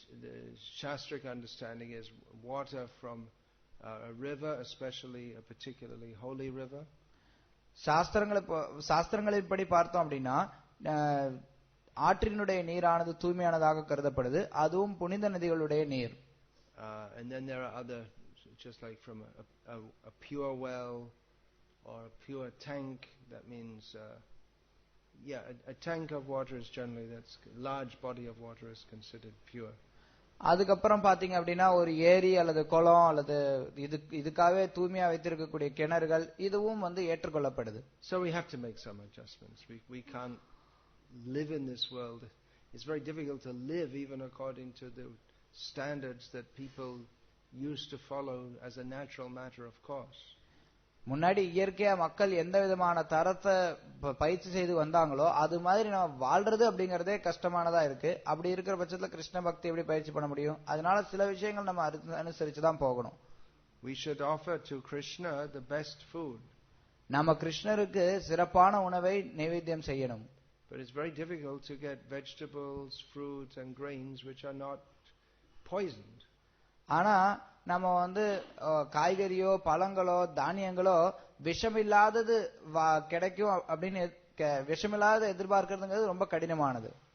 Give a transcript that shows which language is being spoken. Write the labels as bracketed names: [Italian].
[English] The Shastric understanding is water from a river, especially a particularly holy river. [Tamil] சாஸ்திரங்களின்படி பார்த்தோம் அப்படின்னா ஆற்றினுடைய நீரானது தூய்மையானதாக கருதப்படுது, அதுவும் புனித நதிகளுடைய நீர். [English] And then there are other, just like from a pure well or a pure tank. That means a tank of water is generally, that's large body of water is considered pure. [Tamil] அதுக்கப்புறம் பாத்தீங்க அப்படின்னா ஒரு ஏரி அல்லது குளம் அல்லது இதுக்காகவே தூய்மையா வைத்திருக்கக்கூடிய கிணறுகள் இதுவும் வந்து ஏற்றுக்கொள்ளப்படுது. [English] So we have to make some adjustments. We can't live in this world. It's very difficult to live even according to the standards that people used to follow as a natural matter of course. [Tamil] முன்னாடி இயற்கையா மக்கள் எந்த விதமான தரத்தை பயிற்சி செய்து வந்தாங்களோ அது மாதிரி நம்ம வாழ்றது அப்படிங்கறதே கஷ்டமானதா இருக்கு. அப்படி இருக்கிற பட்சத்துல கிருஷ்ண பக்தி எப்படி பயிற்சி பண்ண முடியும்? அதனால சில விஷயங்கள் நம்ம அனுசரிச்சு தான் போகணும். [English] We should offer to Krishna the best food. [Tamil] நாம கிருஷ்ணருக்கு சிறப்பான உணவை நைவேத்தியம் செய்யணும். [English] But it's very difficult to get vegetables, fruits and grains which are not poisoned. [Tamil] ஆனா நம்ம வந்து காய்கறியோ பழங்களோ தானியங்களோ விஷமில்லாதது கிடைக்கும் அப்படின்னு விஷமில்லாத எதிர்பார்க்கிறதுங்கிறது ரொம்ப கடினமானது.